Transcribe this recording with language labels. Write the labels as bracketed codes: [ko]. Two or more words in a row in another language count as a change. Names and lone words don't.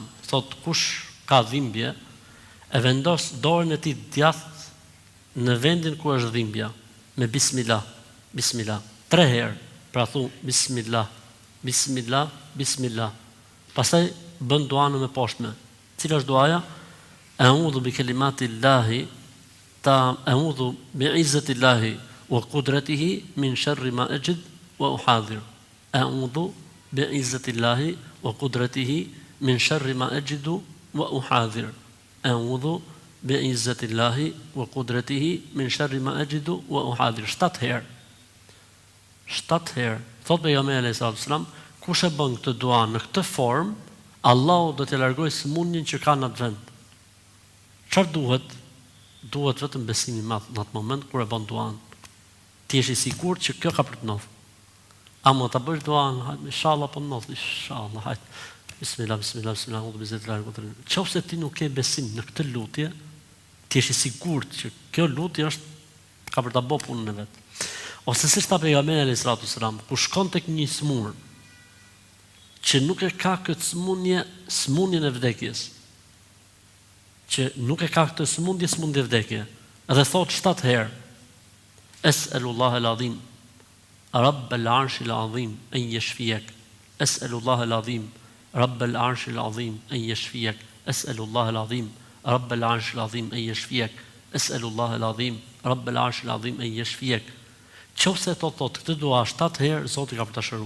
[sq] Thot kush ka dhimbje e vendos dorën e tij djathtë në vendin ku është dhimbja me [ar] بسم الله، بسم الله [sq] 3 herë. Pra thu [ar] بسم الله، بسم الله، بسم الله. [sq] Pastaj bën duan me poshtme. Cila është duaja? [ar] أعوذ بكلمات الله أعوذ بعزة الله وقدرته من شر ما أجد وأحاذر. أعوذ بعزة الله وقدرته من شر ما أجد وأحاذر. أعوذ بعزة الله وقدرته من شر ما أجد وأحاذر. [sq] 7 herë. 7 herë. Thot pejgamberi [ar] عليه السلام, [sq] kush e bën këtë dua në këtë formë, Allahu do t'i largojë sëmundjen që ka në atë vend. Çfarë duhet? Duhet vetëm besimi i madh në atë moment kur e bën duan. Ti je i sigurt që kjo ka për të ndodhur. A mund ta bësh duan, inshallah po ndodh, inshallah, hajt. [ar] بسم الله، بسم الله، بسم الله، أعوذ بالله من الشيطان الرجيم. [sq] Nëse ti nuk ke besim në këtë lutje, ti je i sigurt që kjo lutje është ka për ta bërë punën e vet. Ose siç tha pejgamberi [ar] عليه الصلاة والسلام, [sq] ku shkon tek një smur që nuk e ka këtë smundjen e vdekjes, që nuk e ka këtë smundje e vdekje, edhe thot 7 herë, [ar] أسأل الله العظيم، رب العرش العظيم, أن يشفيك، أسأل الله العظيم، رب العرش العظيم، أن يشفيك، أسأل الله العظيم، رب العرش العظيم، أن يشفيك، أسأل الله العظيم، رب العرش العظيم، أن يشفيك. [sq] Qofse thot këtë dua 7 herë, Zoti ka për ta shëruar.